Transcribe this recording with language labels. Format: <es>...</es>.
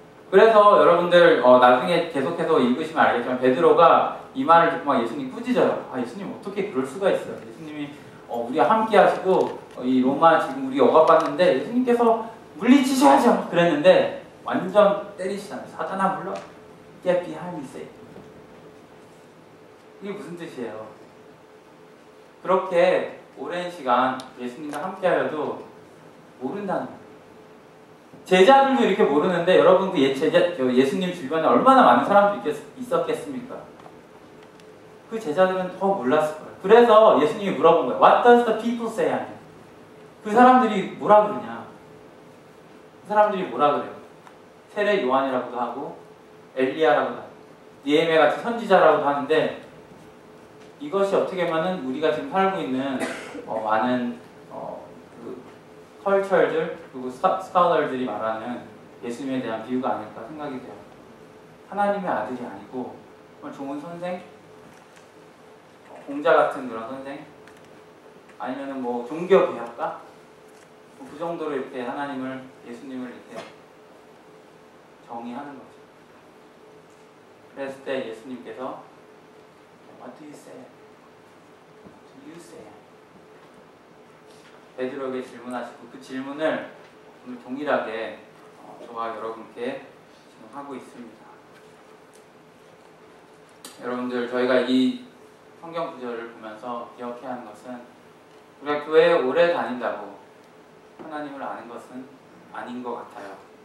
<ko>그래서 여러분들 나중에 계속해서 읽으시면 알겠지만 베드로가 이 말을 듣고 막 예수님 꾸짖어요. 아, 예수님 어떻게 그럴 수가 있어요. 예수님이 우리와 함께 하시고 이 로마 지금 우리 억압받는데 예수님께서 물리치셔야죠. 그랬는데 완전 때리시잖아요. 사탄아 물러</ko> <en>Get behind me, Satan.</en> <ko>이게 무슨 뜻이에요? 그렇게 오랜 시간 예수님과 함께 하여도 모른다는 거예요. 제자들도 이렇게 모르는데 여러분 그 예수님 주변에 얼마나 많은 사람들이 있었겠습니까? 그 제자들은 더 몰랐을 거예요. 그래서 예수님이 물어본 거예요.</ko> <en>What does the people say?</en> <ko>아니에요. 그 사람들이 뭐라 그러냐? 그 사람들이 뭐라 그래요? 세례 요한이라고도 하고 엘리야라고도 하고 니에미야 같은 선지자라고도 하는데 이것이 어떻게 보면 우리가 지금 살고 있는 많은 그 컬처들 그리고 스칼러들이 말하는 예수님에 대한 비유가 아닐까 생각이 돼요. 하나님의 아들이 아니고 정말 좋은 선생, 공자 같은 그런 선생, 아니면은 뭐 종교 개혁가, 그 정도로 이렇게 하나님을 예수님을 이렇게 정의하는 거죠. 그랬을 때 예수님께서</ko> <en>What do you say? What do you say?</en> <ko>베드로에게 질문하시고 그 질문을 오늘 동일하게 저와 여러분께 지금 하고 있습니다. 여러분들 저희가 이 성경 구절을 보면서 기억해야 하는 것은 우리가 교회에 오래 다닌다고 하나님을 아는 것은 아닌 것 같아요.</ko>